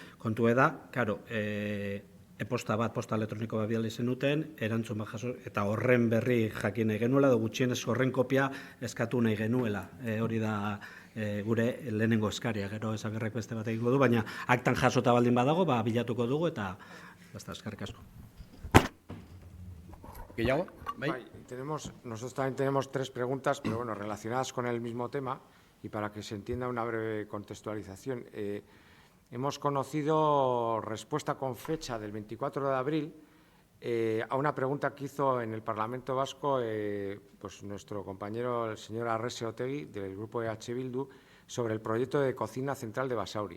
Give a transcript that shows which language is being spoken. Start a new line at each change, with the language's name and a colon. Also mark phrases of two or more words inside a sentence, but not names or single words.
Basque: Kontu da, karo, posta elektroniko bat bidali zenuten, erantzun bat jaso, eta horren berri jakin nahi genuela, edo gutxienez horren kopia eskatu nahi genuela. Hori da gure lehenengo eskaria, gero esagerrek beste bat egingo du, baina aktan jasota baldin badago, bilatuko dugu, eta eskerrik asko.
Spanish: ¿Guillermo? Nosotros también tenemos tres preguntas, pero bueno, relacionadas con el mismo tema y para que se entienda una breve contextualización. Hemos conocido respuesta con fecha del 24 de abril a una pregunta que hizo en el Parlamento Vasco pues nuestro compañero, el señor Arrese Otegi, del grupo EH Bildu, sobre el proyecto de cocina central de Basauri.